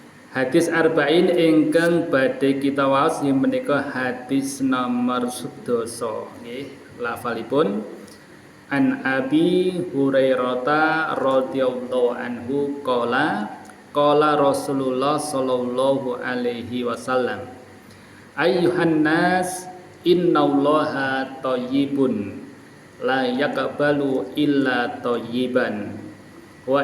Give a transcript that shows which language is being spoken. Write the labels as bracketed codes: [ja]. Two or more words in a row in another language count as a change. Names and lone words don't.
[jv] Hadis arba'in ingkang badhe kita waos inggih menika hadis nomor 11 nggih. [ar] Lafalipun عن أبي هريرة رضي الله عنه قال رسول الله صلى الله عليه وسلم أيها الناس إن الله طيب لا يقبل إلا طيبا و